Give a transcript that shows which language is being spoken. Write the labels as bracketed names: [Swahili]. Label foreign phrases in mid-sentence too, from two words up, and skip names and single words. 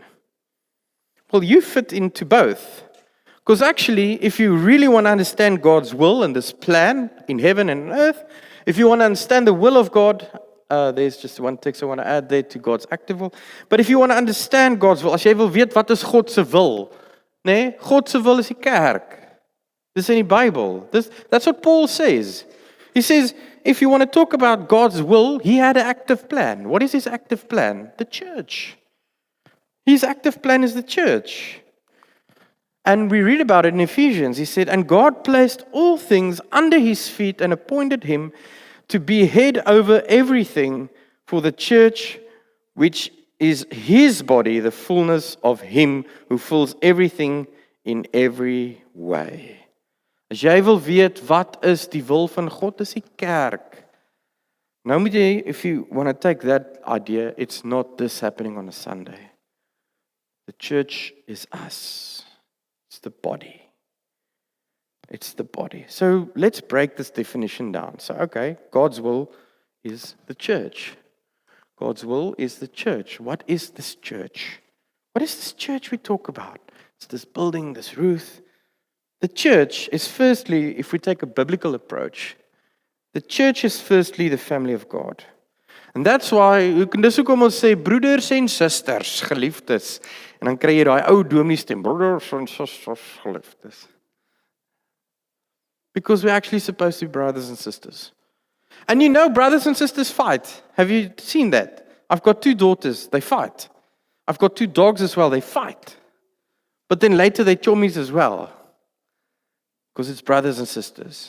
[English] Well, you fit into both. Because actually, if you really want to understand God's will and this plan in heaven and on earth, if you want to understand the will of God, there's just one text I want to add there to God's active will. But if you want to understand God's will, [Afrikaans] as jy wil weet wat is God se wil, nee, God se wil is die kerk. Dis in die Bible. [English] That's what Paul says. He says, if you want to talk about God's will, He had an active plan. What is His active plan? The church. His active plan is the church. And we read about it in Ephesians. He said, and God placed all things under His feet and appointed Him to be head over everything for the church, which is His body, the fullness of Him who fills everything in every way. [Afrikaans] As jy wil weet wat is die wil van God, dis die kerk. Nou moet jy, [English] if you want to take that idea, it's not this happening on a Sunday. The church is us. It's the body. It's the body. So let's break this definition down. So, okay, God's will is the church. God's will is the church. What is this church? What is this church we talk about? It's this building, this roof. The church is firstly, if we take a biblical approach, the church is firstly the family of God. And that's why, [Afrikaans] dis hoekom ons sê, broeders en susters, geliefdes. En dan kry jy daai ou dominee stem, broeders en susters, geliefdes. [English] Because we're actually supposed to be brothers and sisters. And you know, brothers and sisters fight. Have you seen that? I've got 2 daughters, they fight. I've got 2 dogs as well, they fight. But then later they chommies as well. Because it's brothers and sisters.